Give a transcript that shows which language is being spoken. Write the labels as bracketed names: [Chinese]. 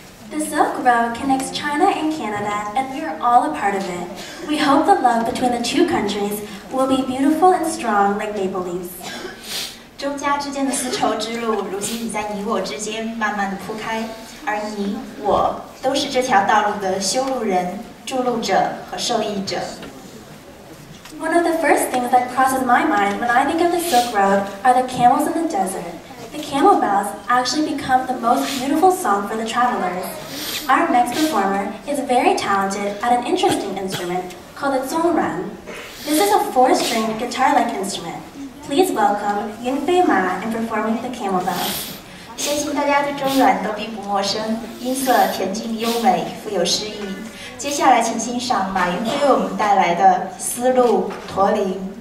[English] The Silk Road connects China and Canada, and we are all a part of it. We hope the love between the two countries will be beautiful and strong like maple leaves. [Chinese] 中加之间的丝绸之路，如今已在你我之间慢慢的铺开，而你我都是这条道路的修路人、筑路者和受益者。 [English] One of the first things that crosses my mind when I think of the Silk Road are the camels in the desert. The Camel Bells actually become the most beautiful song for the travelers. Our next performer is very talented at an interesting instrument called the zongran. This is a 4-stringed guitar-like instrument. Please welcome Yunfei Ma in performing the Camel Bells. [Chinese] 相信大家对中阮都并不陌生，音色恬静优美，富有诗意。接下来，请欣赏马云飞为我们带来的《丝路驼铃》。